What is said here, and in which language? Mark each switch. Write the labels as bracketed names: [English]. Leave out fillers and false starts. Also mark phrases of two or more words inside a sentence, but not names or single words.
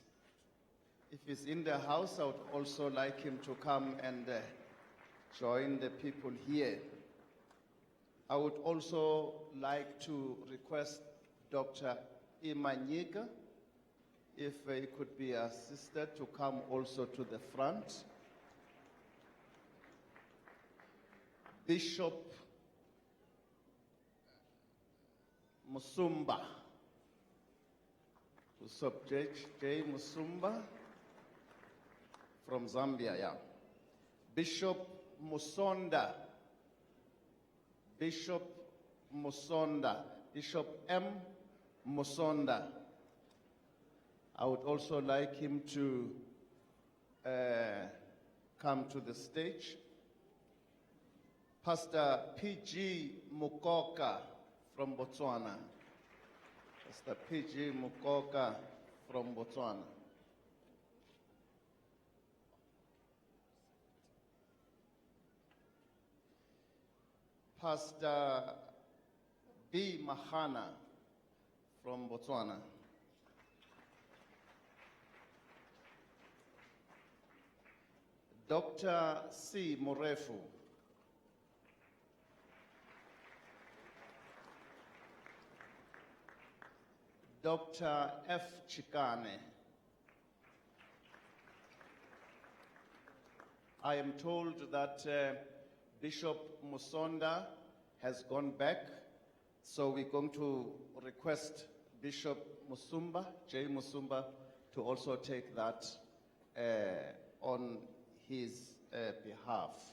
[English] If he's in the house, I would also like him to come and join the people here. I would also like to request Dr. Imanyika, if he could be assisted, to come also to the front. Bishop Musumba, Bishop J. Musumba from Zambia, yeah. Bishop Musonda, Bishop Musonda, Bishop M. Musonda. I would also like him to come to the stage. Pastor P.G. Mukoka from Botswana. Pastor P.G. Mukoka from Botswana. Pastor B. Mahana from Botswana. Dr. C. Morefu. Dr. F. Chikane. I am told that Bishop Musonda has gone back, so we're going to request Bishop Musumba, J. Musumba, to also take that on his behalf.